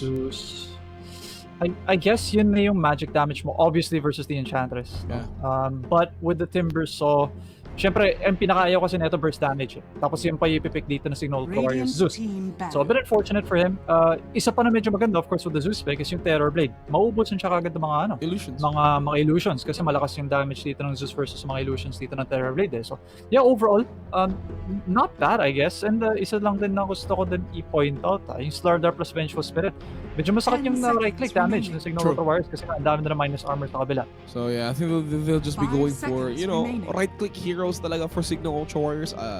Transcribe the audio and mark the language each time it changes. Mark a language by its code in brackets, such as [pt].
[en] Zeus, I guess [tl] yun na yung [en] magic damage mo, obviously versus the Enchantress. Yeah. But with the Timbersaw, syempre, [tl] ang pinakaayaw kasi neto [en] burst damage. [tl] Tapos yung pa ipipick dito na Signal Ultra Warriors, Zeus. [en] So a bit unfortunate for him. [tl] Isa pa na medyo maganda, [en] of course, with the Zeus pick is yung Terrorblade. [tl] Maubos siya kagad ng mga [en] illusions. [tl] Mga illusions kasi malakas yung damage dito ng Zeus versus mga illusions dito ng Terrorblade. [en] So yeah, overall, not bad I guess. [tl] And isa lang din na gusto ko din i-point out, yung Slardar plus Vengeful Spirit. Medyo masakit yung right-click damage ng Signal Ultra Warriors kasi ang dami na minus armor sa kabila. [en] So yeah, I think they'll just be going for, right-click heroes talaga for Signal Ultra Warriors.